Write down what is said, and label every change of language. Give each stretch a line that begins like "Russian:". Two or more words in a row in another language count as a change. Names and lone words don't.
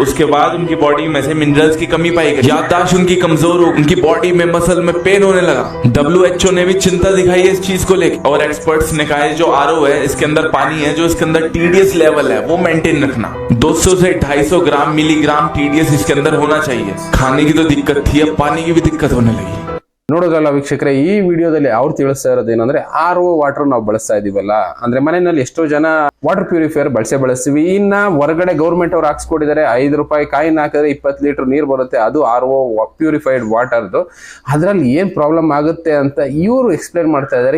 Hindi: उसके बाद उनकी बॉडी में से मिनरल्स की कमी पाई गई, याददाश्त उनकी कमजोर हो, उनकी बॉडी में मसल में पेन होने लगा। WHO ने भी चिंता दिखाई है इस चीज को लेकर, और एक्सपर्ट्स ने कहा है जो RO है इसके अंदर पानी है, जो इसके अंदर TDS लेवल है वो मेंटेन रखना। 200 से 250 ग्राम मिलीग्राम TDS इसके अंदर होना चाहिए। खाने की तो दिक्कत थी, अब पानी की भी दिक्कत होने लगी।
Kannada: ನೋಡೋದಲ್ಲ ವೀಕ್ಷಕರೇ, ಈ ವಿಡಿಯೋದಲ್ಲಿ ಅವ್ರು ತಿಳಿಸ್ತಾ ಇರೋದೇನಂದ್ರೆ RO ವಾಟರ್ ನಾವು ಬಳಸ್ತಾ ಇದೀವಲ್ಲ, ಅಂದ್ರೆ ಮನೆಯಲ್ಲಿ ಎಷ್ಟೋ ಜನ
English: water purifier
Kannada: ಬಳಸ್ತೀವಿ. ಇನ್ನ ಹೊರಗಡೆ ಗೌರ್ಮೆಂಟ್ ಅವ್ರು ಹಾಕ್ಸ್ಕೊಟ್ಟಿದ್ದಾರೆ, ₹5 ಕಾಯಿನ್ ಹಾಕಿದ್ರೆ 20 ಲೀಟರ್ ನೀರು ಬರುತ್ತೆ, ಅದು RO
English: purified water.
Kannada: ಅದ್ರಲ್ಲಿ ಏನ್ ಪ್ರಾಬ್ಲಮ್ ಆಗುತ್ತೆ ಅಂತ ಇವರು ಎಕ್ಸ್ಪ್ಲೇನ್ ಮಾಡ್ತಾ ಇದ್ದಾರೆ.